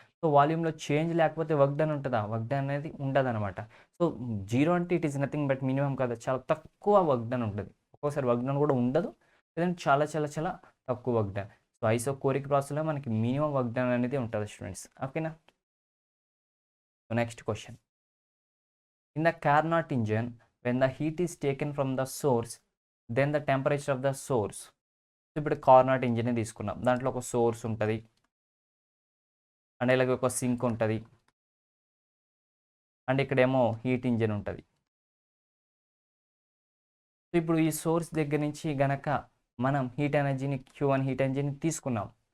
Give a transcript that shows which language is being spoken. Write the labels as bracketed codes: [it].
[te] So వాల్యూమ్లో change లేకపోతే work done ఉంటుందా? వర్క్ డన్ అనేది ఉండదు అనమాట. సో 0 అంటే [en] it is nothing but minimum [te] కదా, చాలా తక్కువ వర్క్ డన్ ఉంటుంది. ఒక్కోసారి వర్క్ డన్ కూడా ఉండదు, లేదంటే చాలా చాలా చాలా తక్కువ వర్క్ డన్. సో ఐసోకోరిక్ ప్రాసెస్లో మనకి మినిమం వర్క్ డన్ అనేది ఉంటుంది స్టూడెంట్స్. ఓకేనా? So next question. [en] In the Carnot engine, when the heat is taken from the source, then the temperature of the source. [te] ఇప్పుడు కార్నాట్ ఇంజిన్ తీసుకున్నాం. దాంట్లో ఒక source ఉంటుంది, అండ్ ఇలాగ ఒక సింక్ ఉంటుంది, అండ్ ఇక్కడేమో హీట్ ఇంజిన్ ఉంటుంది. సో ఇప్పుడు ఈ సోర్స్ దగ్గర నుంచి గనక మనం హీట్ ఎనర్జీని Q1 హీట్ ఎనర్జీని తీసుకున్నాం.